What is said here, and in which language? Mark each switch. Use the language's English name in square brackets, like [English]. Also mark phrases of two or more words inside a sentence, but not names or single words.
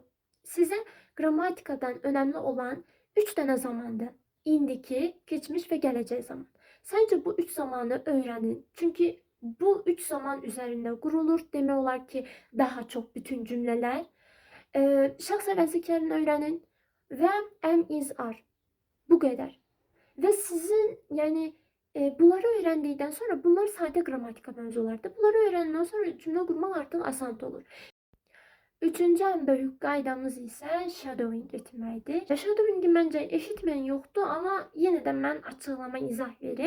[Azerbaijani] Sizə qrammatikadan önəmli olan 3 dənə zamandır. İndiki, keçmiş və gələcək zaman. Sadəcə bu 3 zamanı öyrənin. Çünki bu 3 zaman üzərində qurulur. Demək olar ki, daha çox bütün cümlələr. Şəxs əvəzliklərini öyrənin və [English] am, is, are. [Azerbaijani] Bu qədər. Və sizin yəni bunları öyrəndikdən sonra bunlar sadə qrammatika mövzulardır. Bunları öyrəndən sonra cümlə qurmaq artıq asan olur. Üçüncü ən böyük qaydamız isə shadowing etməkdir. Shadowingi məncə eşitməyən yoxdur, amma yenə də mən açıqlama, izah verim.